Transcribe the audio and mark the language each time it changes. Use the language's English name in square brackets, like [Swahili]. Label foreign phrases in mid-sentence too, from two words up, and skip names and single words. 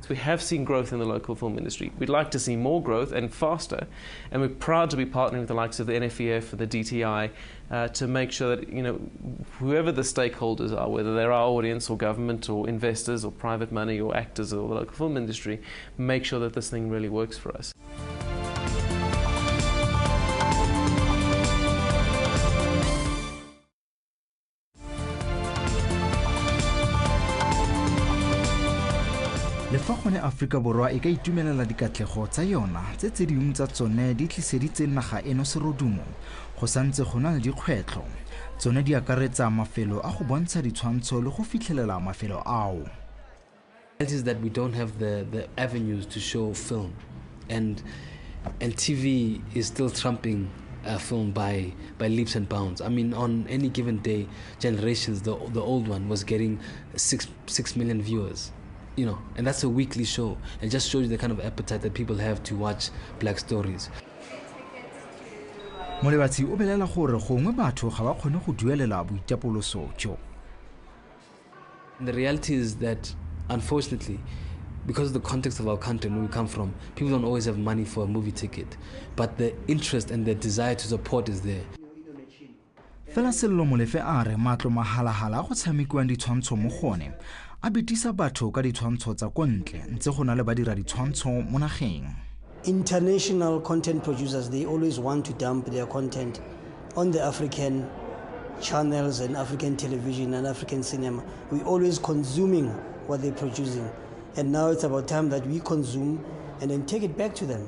[English] We have seen growth in the local film industry. We'd like to see more growth and faster, and we're proud to be partnering with the likes of the NFEF, the DTI, to make sure that whoever the stakeholders are, whether they're our audience or government or investors or private money or actors or the local film industry, make sure that this thing really works for us. [Tswana] Le fa gone Afrika Borwa e ka itumelela dikatlego tsa yona tse dingwe tsa tsone di tliseditse naga eno serodumo, go santse go na le dikgwetlho. Tsone di akaretsa mafelo a go bontsha ditshwantsho le go fitlhelela mafelo ao. [English] It is that we don't have the avenues to show film, and TV is still trumping film by leaps and bounds. I mean, on any given day, Generations, the old one, was getting 6 million viewers. And that's a weekly show. It just shows you the kind of appetite that people have to watch black stories. [Tswana] Molebatsi o belela gore gongwe batho ga ba kgone go duelela boitapoloso jo. [English] The reality is that, unfortunately, because of the context of our country and where we come from, people don't always have money for a movie ticket. But the interest and the desire to support is there. [Tswana] Fela Sello Molefe a re matlo mahalahala go tshamekiwang ditshwantsho mo gone a betisa batho ka ditshwantsho tsa kontle ntse go na le badira ditshwantsho mo nageng. [English] International content producers, they always want to dump their content on the African channels and African television and African cinema. We're always consuming what they're producing. And now it's about time that we consume and then take it back to them.